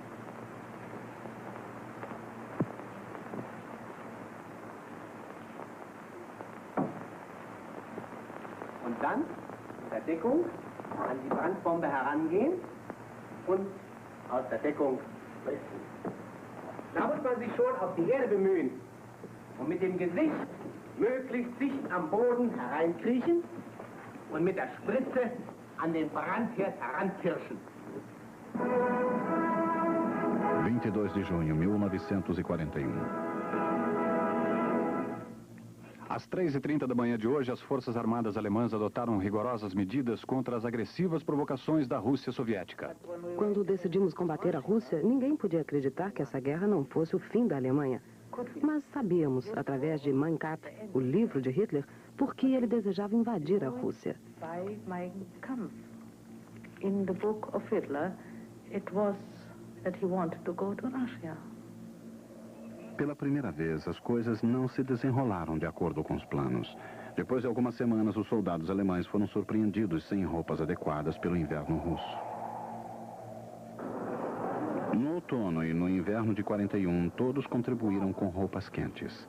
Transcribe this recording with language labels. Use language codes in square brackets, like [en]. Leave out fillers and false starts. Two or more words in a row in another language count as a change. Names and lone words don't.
[de] Und dann in der Deckung an die Brandbombe herangehen und aus der Deckung richten. Da muss man sich schon auf die Erde bemühen und mit dem Gesicht möglichst dicht am Boden hereinkriechen und mit der Spritze an den Brandherd heranpirschen. [pt] 22 de junho de 1941. Às 3h30 da manhã de hoje, as Forças Armadas Alemãs adotaram rigorosas medidas contra as agressivas provocações da Rússia soviética. Quando decidimos combater a Rússia, ninguém podia acreditar que essa guerra não fosse o fim da Alemanha. Mas sabíamos, através de Mein Kampf, o livro de Hitler, por que ele desejava invadir a Rússia. [en] In the book of Hitler, it was that he wanted to go to Russia. [pt] Pela primeira vez, as coisas não se desenrolaram de acordo com os planos. Depois de algumas semanas, os soldados alemães foram surpreendidos sem roupas adequadas pelo inverno russo. No outono e no inverno de 41, todos contribuíram com roupas quentes.